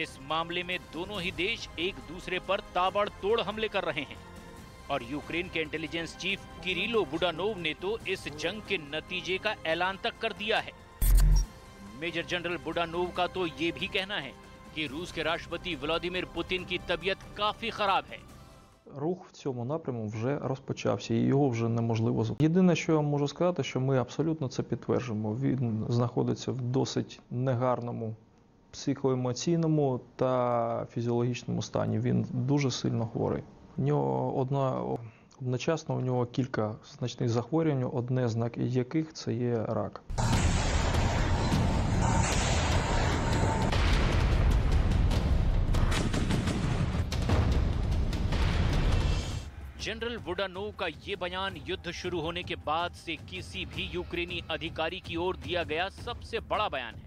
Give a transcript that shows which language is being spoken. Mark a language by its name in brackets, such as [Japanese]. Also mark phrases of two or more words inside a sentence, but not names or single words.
[Hindi] इस मामले में दोनों ही देश एक दूसरे पर ताबड़तोड़ हमले कर रहे हैं और यूक्रेन के इंटेलिजेंस चीफ किरिलो बुडानोव ने तो इस जंग के नतीजे का ऐलान तक कर दिया है। मेजर जनरल बुडानोव का तो ये भी कहना है कि रूस के राष्ट्रपति व्लादिमीर पुतिन की तबीयत काफी खराब है। [Ukrainian] Рух в цьому напряму вже розпочався і його вже неможливо зупинити. Єдине, що я можу сказати, що ми абсолютно це підтверджуємо. Він знаходиться в досить негарному психоемоційному та фізіологічному стані. Він дуже сильно хворий. У нього одночасно кілька значних захворювань, одне з яких це є рак. [Hindi] जनरल बुडानोव का ये बयान युद्ध शुरू होने के बाद से किसी भी यूक्रेनी अधिकारी की ओर दिया गया सबसे बड़ा बयान है।